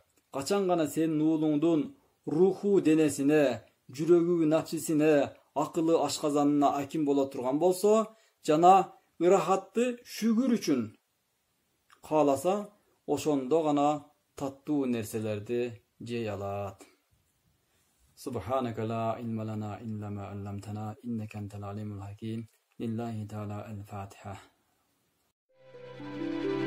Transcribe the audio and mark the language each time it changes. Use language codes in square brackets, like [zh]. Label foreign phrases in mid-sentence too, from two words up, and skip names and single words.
[ky] Качан гана сенин уулуңдун руху денесине, жүрөгү напсисине, акылы ашказанына аким боло турган болсо, жана ырахатты шүгүр үчүн кааласа, ошондо гана таттуу нерселерди жей алат. [ar] سبحانك لا علم لنا إلا ما علمتنا إنك أنت العليم الحكيم. لله تعالى الفاتحة.